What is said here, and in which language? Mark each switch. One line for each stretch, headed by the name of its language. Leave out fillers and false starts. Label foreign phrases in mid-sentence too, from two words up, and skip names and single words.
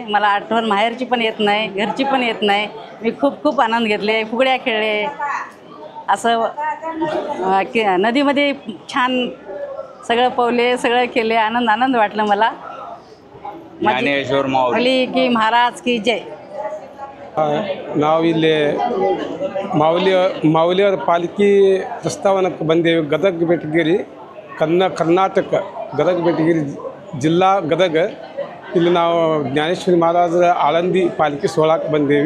Marathi: मला आठवण माहेरची पण येत नाही, घरची पण येत नाही. मी खूप आनंद घेतले, फुगड्या खेळले, असं नदीमध्ये छान सगळं पवले, सगळं केले. आनंद वाटलं मला. ज्ञानेश्वर माऊली की महाराज की जय.
Kannada: ನಾವು ಇಲ್ಲಿ ಮಾವಲಿಯವರ ಪಾಲಿಕೆ ಪ್ರಸ್ತಾವನಕ್ಕೆ ಬಂದೇವೆ. ಗದಗ ಬೆಟಗೇರಿ, ಕರ್ನಾಟಕ, ಗದಗ ಬೆಟಗೇರಿ ಜಿಲ್ಲಾ ಗದಗ. ಇಲ್ಲಿ ನಾವು ಜ್ಞಾನೇಶ್ವರಿ ಮಹಾರಾಜರ ಆಳಂದಿ ಪಾಲಿಕೆ ಸೋಳಕ್ಕೆ ಬಂದೇವೆ.